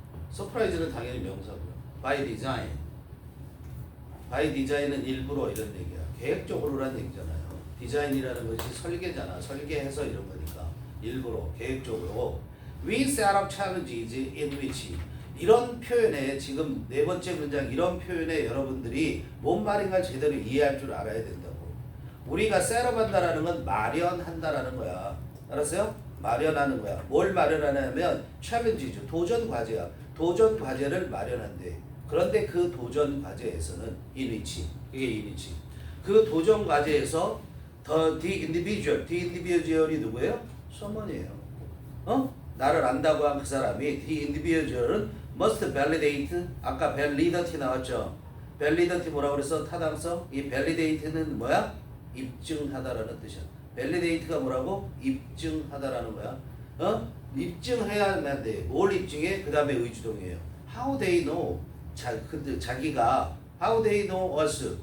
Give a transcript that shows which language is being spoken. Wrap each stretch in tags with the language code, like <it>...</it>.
<ko>서프라이즈는 당연히 명사고요.</ko> <en>by design.</en> <ko>by design은 일부러 이런 얘기야. 계획적으로란 얘기잖아요. 디자인이라는 것이 설계잖아. 설계해서 이런 거니까. 일부러, 계획적으로.</ko> <en>We set up challenges in which.</en> <ko>이런 표현에 지금 네 번째 문장 이런 표현에 여러분들이 뭔 말인가 제대로 이해할 줄 알아야 된다고. 우리가 set up 한다라는 건 마련한다라는 거야. 알았어요? 마련하는 거야. 뭘 마련하냐면 challenges, 도전 과제야. 도전 과제를 마련한대. 그런데 그 도전 과제에서는 in which. 이게 in which. 그 도전 과제에서 the individual이 누구예요? someone이에요. 나를 안다고 한 그 사람이 the individual은</ko> <en>must validate.</en> <ko>아까 validate 나왔죠? validate 뭐라고 그랬어? 타당성? 이 validate는 뭐야? 입증하다라는 뜻이야. validate가 뭐라고? 입증하다라는 거야. 입증해야만 돼. 뭘 입증해? 그 다음에 의주동이에요.</ko> <en>How they know?</en> <ko>자기가</ko> <en>How they know us?</en>